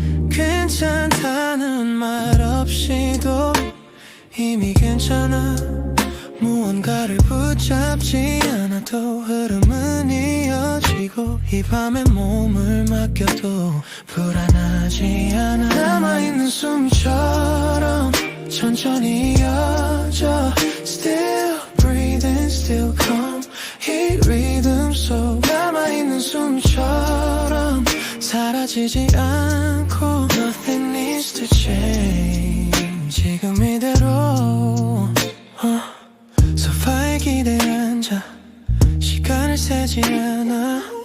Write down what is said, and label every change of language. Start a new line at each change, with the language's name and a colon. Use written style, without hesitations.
Korean: 괜찮다는 말 없이도 이미 괜찮아. 무언가를 붙잡지 않아도 흐름은 이어지고 이 밤에 몸을 맡겨도 불안하지 않아. 남아있는 숨처럼 천천히 이어져.
English: Still breathing, still calm.
Korean: 이 리듬 속 남아있는 숨처럼 사라지지 않고
English: Nothing needs to change.
Korean: 지금 이대로 소파에 기대 앉아 시간을 세지 않아.